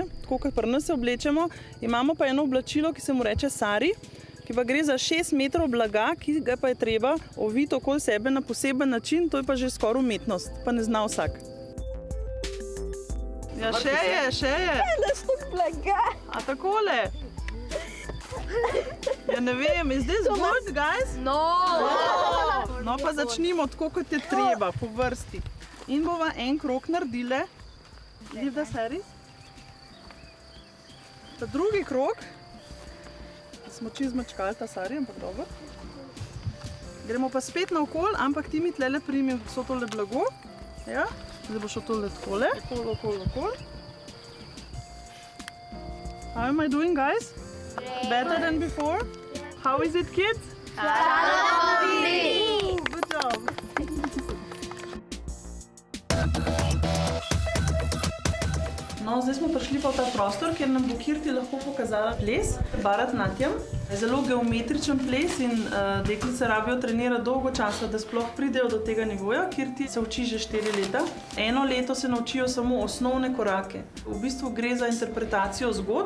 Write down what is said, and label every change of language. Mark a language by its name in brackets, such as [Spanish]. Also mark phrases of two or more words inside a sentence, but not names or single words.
[Slovenian] Tako kot pri nas se oblečemo. Imamo pa eno oblačilo, ki se mu reče sari, ki pa gre za 6 metrov blaga, ki ga pa je treba oviti okoli sebe na poseben način, to je pa že skoraj umetnost, pa ne zna vsak. Ja, še je. Da štuk blaga. A takole? Ja, ne vem, [English] is this good, guys? No! [Slovenian] No, pa začnimo tako, kot je treba, po vrsti. In bova en krog naredile. [English] Leave the saris. [Slovenian] Ta drugi krog. Smo čisto zmačkali ta sari, ampak dobro. Gremo pa spet naokoli, ampak ti mi tlele primi vso tole blago. Ja, zdaj bo šlo tole takole. Okoli. [English] How am I doing, guys? Better than before? How is it, kids? Good job. [Slovenian] No, zdaj smo prišli pa v ta prostor, kjer nam bo Kirti lahko pokazala ples Bharatnatyam. Zelo geometričen ples in deklice rabijo trenirati dolgo časa, da sploh pridejo do tega nivoja. Kirti se uči že 4 leta. 1 leto se naučijo samo osnovne korake. V bistvu gre za interpretacijo zgodb.